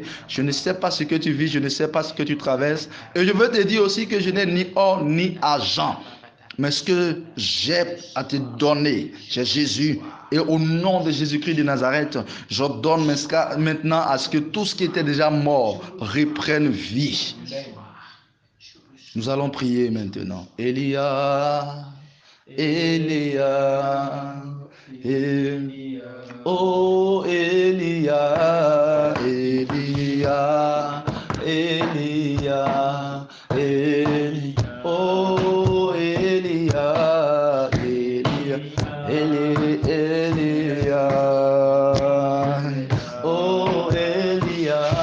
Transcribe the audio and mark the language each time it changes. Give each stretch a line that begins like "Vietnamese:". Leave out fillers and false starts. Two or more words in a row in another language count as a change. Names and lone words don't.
French: Je ne sais pas ce que tu vis, je ne sais pas ce que tu traverses. Et je veux te dire aussi que je n'ai ni or, ni argent. Mais ce que j'ai à te donner, c'est Jésus. Et au nom de Jésus-Christ de Nazareth, j'ordonne maintenant à ce que tout ce qui était déjà mort reprenne vie. Nous allons prier maintenant. Elia, Elia, Elia, oh Elia, Elia, Elia, Elia, oh Elia, Elia, Elia, oh Elia,